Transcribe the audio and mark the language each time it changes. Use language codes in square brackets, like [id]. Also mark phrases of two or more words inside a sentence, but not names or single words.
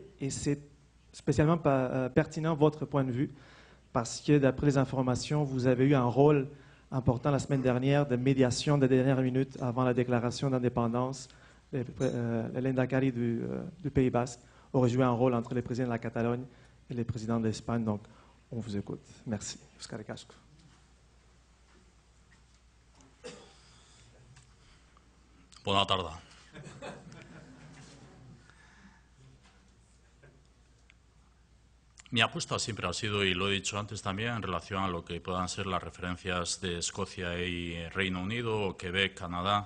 [fr] Et c'est spécialement pertinent votre point de vue, parce que d'après les informations, vous avez eu un rôle important la semaine dernière de médiation des dernières minutes avant la déclaration d'indépendance. Le Lendakari du Pays Basque aurait joué un rôle entre le président de la Catalogne et le président de l'Espagne. Donc, on vous écoute. Merci. [eu] Euskara asko. [es] Buena tarde. Mi apuesta siempre ha sido, y lo he dicho antes también, en relación a lo que puedan ser las referencias de Escocia y Reino Unido, o Quebec, Canadá.